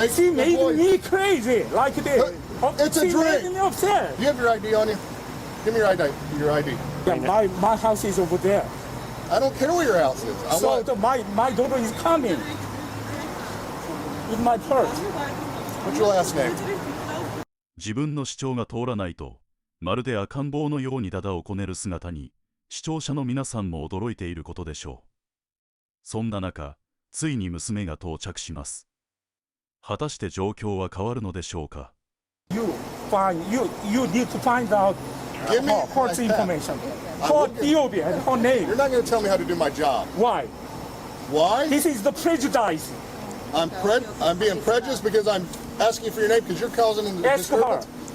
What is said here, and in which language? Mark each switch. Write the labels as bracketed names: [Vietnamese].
[English] She made me crazy like this. It's a she drink. made me upset. You have your ID on you? Give me your ID. Yeah, my house is over there. I don't care where your house is. My daughter is coming with my purse. What's your last name? [Japanese] 自分の主張が通らないと、まるで赤ん坊のようにダダをこねる姿に、視聴者の皆さんも驚いていることでしょう。そんな中、ついに娘が到着します。果たして状況は変わるのでしょうか。 [English] You need to find out her information. Her DOB and her name. You're not going to tell me how to do my job. Why? Why? This is the prejudice. I'm being prejudiced because I'm asking for your name because you're causing a disturbance.